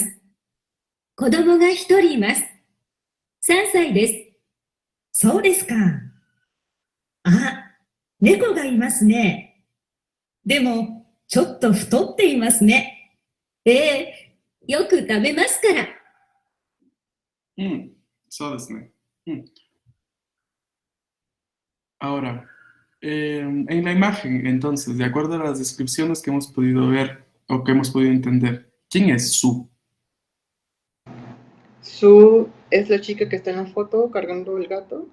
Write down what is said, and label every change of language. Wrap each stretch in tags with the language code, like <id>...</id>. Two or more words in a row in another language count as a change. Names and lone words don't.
<ja>子供が一人います。3歳です。そうですか。あ、猫がいますね。でも、ちょっと太っていますね。よく食べますから。そうですね.</ja> <es>Ahora, en la imagen, entonces, de acuerdo a las descripciones que hemos podido ver o que hemos podido entender, ¿quién es Su? Sue es la chica que está en la foto cargando el gato.</es>